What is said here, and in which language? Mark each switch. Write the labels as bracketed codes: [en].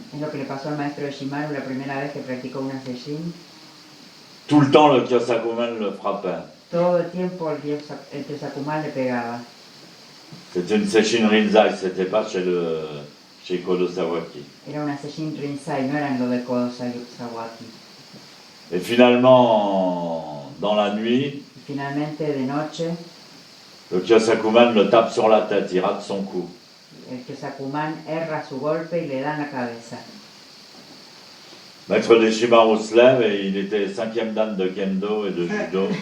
[es] Es lo que le pasó al maestro de Shimaru la primera vez que practicó una sesshin. [fr] Tout le temps, le Kyosakuman le frappait. [es] Todo el tiempo el Kyosakuman le pegaba. [fr] C'était une sesshin Rinzai, c'était pas chez Kodo Sawaki. [es] Era una sesshin Rinzai, no eran lo de Kodo Sawaki. [fr] Et finalement, dans la nuit, [es] Y finalmente, de noche, [fr] le Kyosakuman le tape sur la tête, il rate son coup. [es] el Kyosakuman erra su golpe y le da en la cabeza. [fr] Maître Deshimaru se lève et il était 5e dan de Kendo et de Judo.